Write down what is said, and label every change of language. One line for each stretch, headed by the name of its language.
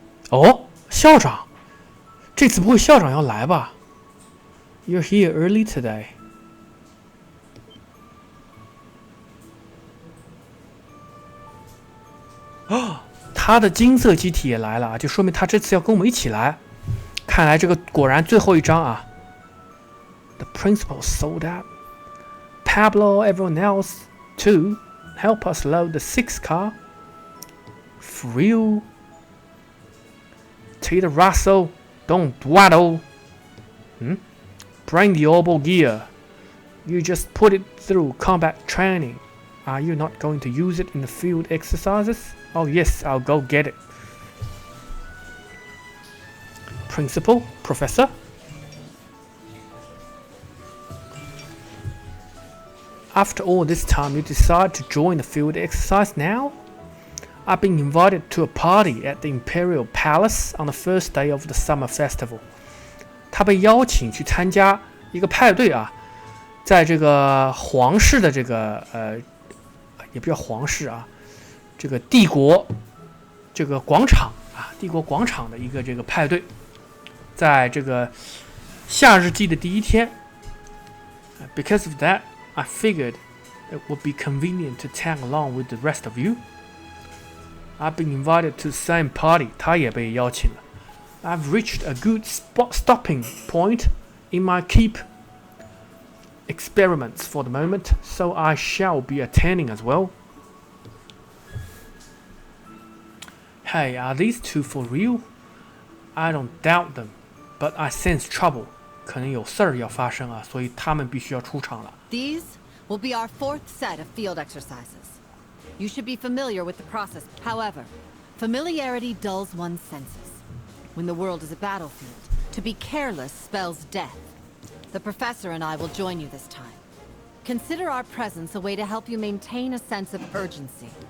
Chinese: 哦，校长，这次不会校长要来吧 ？
English: You're here early today.
Chinese: 他的金色机体也来了啊，就说明他这次要跟我们一起来。看来这个果然最后一章啊。
English: The principal sold out. Pablo, everyone else, too. Help us load the 6 car. For real. Take the Russell, don't dwaddle. Bring the orbital gear. You just put it through combat training. Are you not going to use it in the field exercises? Oh yes, I'll go get it. Principal, Professor? After all this time, you decide to join the field exercise now? I've been invited to a party at the Imperial Palace on the first day of the summer festival.
Chinese: 他被邀请去参加一个派对啊，在这个皇室的这个也不叫皇室啊，这个帝国这个广场啊，帝国广场的一个这个派对，在这个夏日季的第一天。
English: Because of that, I figured it would be convenient to tag along with the rest of you. I've been invited to the same party.
Chinese: 他也被邀请了。
English: I've reached a good stopping point in my keep experiments for the moment, so I shall be attending as well. Hey, are these two for real? I don't doubt them, but I sense trouble.
Chinese: 可能有事儿要发生啊，所以他们必须要出场了。
English: These will be our 4th set of field exercises. You should be familiar with the process. However, familiarity dulls one's senses. When the world is a battlefield, to be careless spells death. The professor and I will join you this time. Consider our presence a way to help you maintain a sense of urgency.